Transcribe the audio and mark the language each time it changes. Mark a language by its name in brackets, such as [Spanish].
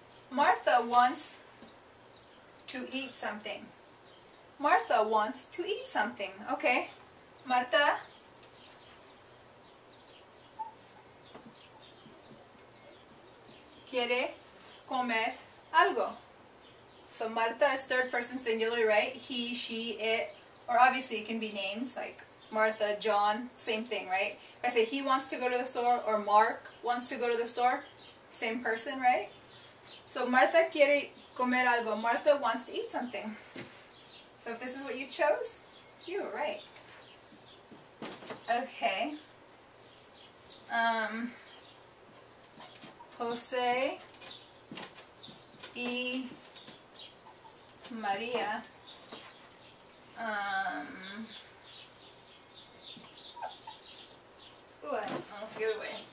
[English] Martha wants to eat something. Martha wants to eat something. Okay. [Spanish] Marta quiere comer algo. [English] So Marta is third person singular, right? He, she, it. Or obviously it can be names like Martha, John, same thing, right? If I say he wants to go to the store or Mark wants to go to the store, same person, right? [Spanish] So Marta quiere comer algo. [English] Martha wants to eat something. So if this is what you chose, you were right. Okay. Jose y María ooh, I almost gave it away.